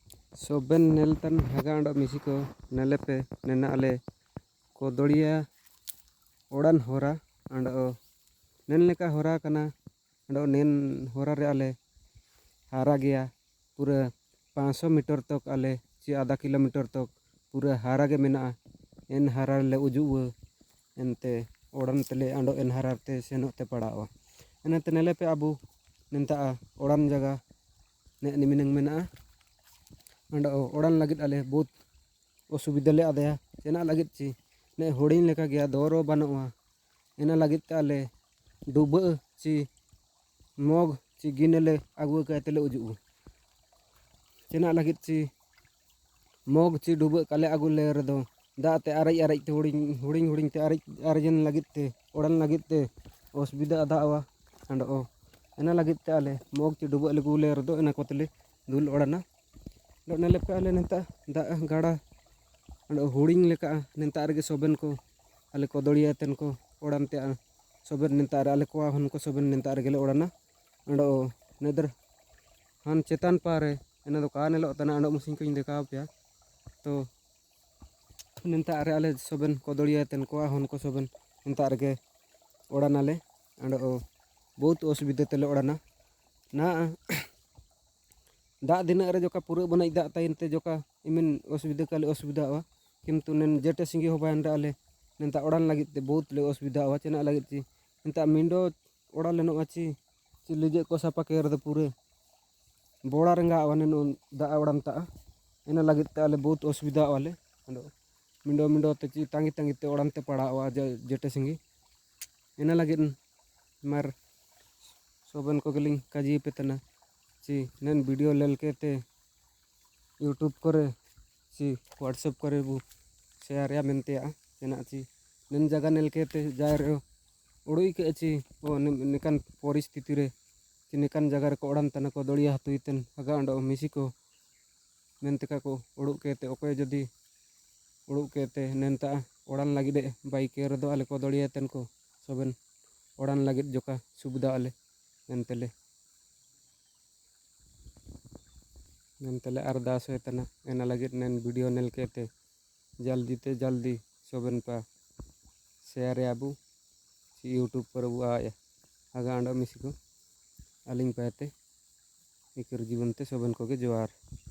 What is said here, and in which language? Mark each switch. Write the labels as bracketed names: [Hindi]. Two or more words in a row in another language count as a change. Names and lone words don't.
[Mundari] सोबेन नेलतन हगांड मिसिको नेलेपे नेना आले कोदड़िया ओड़ान होरा अंड नेन लेका होरा कना अंड नेन होरा रे आले हारा गया [Hindi] पूरा 500 मीटर तक [Mundari] आले ची [Hindi] आधा किलोमीटर तक [Mundari] पूरा हारा के मेना एन हारा ले उजुआ एनते ओड़ान तेले अंडो एन हारा ते सेनोते पड़ावा एनते नेलेपे अबू नेंता ओड़ान जगह ने निमिनंग मेना अंड ओड़ान लगित आले बहुत असुविधा ले आदया चेना लगित ची ने होड़िन लेका गया दोरो बनवा एना लगित आले डूब ची मोग ची गिनेले आगु कहते ले उजू चेना लगित ची मोग ची डूब काले आगु ले रदो दाते आरई आरई ते हुड़िंग ते आरजन लगित ते ओड़ान लगित ते असुविधा आदावा अंड एना लगित ते आले मोग ची डूब ले गुले रदो एना कोतले दुल ओड़ाना नेले पे आले नेता दा गाड़ा हुड़िंग लेका नेता आरगे सोबेन को आले कोदड़िया तेन को ओड़ान ते सोबेन नेता आले को हन को सोबेन नेता आरगे ले ओड़ाना अंडो नेदर हन चेतान पारे एना दो का नेलो तना अंडो मसिन को देखा पे तो नेता आरे आले सोबेन कोदड़िया तेन को हन को सोबेन नेता आरगे ओड़ान आले अंडो बहुत असुविधा तेले ओड़ाना ना दा दिन रे जोका पूरा बनाई दा ताइन ते जोका इमिन असुविधा काले असुविधा आवा किंतु नेन जेटे सिंगी हो बायन रे आले नेंता ओड़ान लगित ते बहुत ले असुविधा आवा चेना लगित ची नेंता मिंडो ओड़ा लेनो आची ची लिजे को सापा के रे पूरे बोड़ा रंगा आवा नेन दा ओड़ान ता एना लगित ते आले बहुत असुविधा आवाले अंडो मिंडो ते ची तांगी ते ओड़ान ते पड़ा आवा जेटे सिंगी एना लगित मार सोबन को गलिंग काजी पे तना ची नेन वीडियो लेल के ते यूट्यूब करे ची व्हाट्सएप करे बु शेयर या मेनते चेना ची नेन जगह नेल के ते जाय रे उड़ुई के ची ओ निकान परिस्थिति रे ची निकान जगह रे को ओड़ान तना को दड़िया हतुइतेन हगा अंडो मिसी को मेनते का को उड़ु के ते ओके जदी उड़ु के ते नेनता ओड़ान लगी दे बाइक रे दो आले को दड़िया तेन को सोबेन ओड़ान लगी जोका सुविधा आले नेनतेले अरदास होतना एना लगी नेन वीडियो नेल के ते जल्दी सोबेन पा शेयर आबू यूट्यूब पर बु आया आगा अंडो मिसी को अलिंग पाते इकर जीवन ते सोबेन को के जोहार।